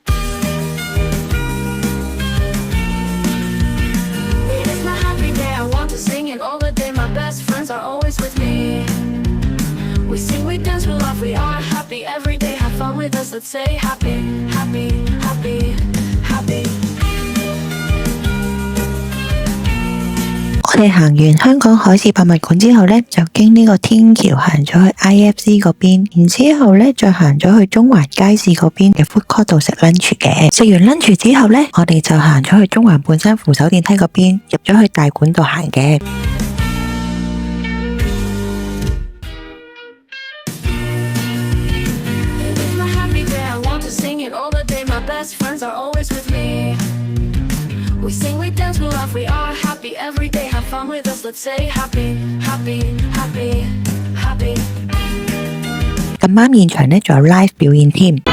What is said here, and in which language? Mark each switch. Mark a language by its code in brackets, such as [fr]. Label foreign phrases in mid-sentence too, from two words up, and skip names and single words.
[en] It's my happy day, I want to sing it all the day. My best friends are always with me. We sing, we dance, we laugh, we are happy every day. Have fun with us, let's say happy, happy, happy, happy. [yue] 我哋行完香港海事博物館之後呢，就經呢個天橋行咗去 IFC 嗰邊，然之後呢再行咗去中環街市嗰邊嘅 [en] food court [yue] 度食 lunch 嘅。食完 lunch 之後呢，我哋就行咗去中環半山扶手電梯嗰邊，入咗去大館度行嘅。 [en] We sing, we dance, we laugh, we are happy every day. Have fun with us, let's say happy, happy, happy, happy. [yue] 咁啱現場呢仲有 live 表演添。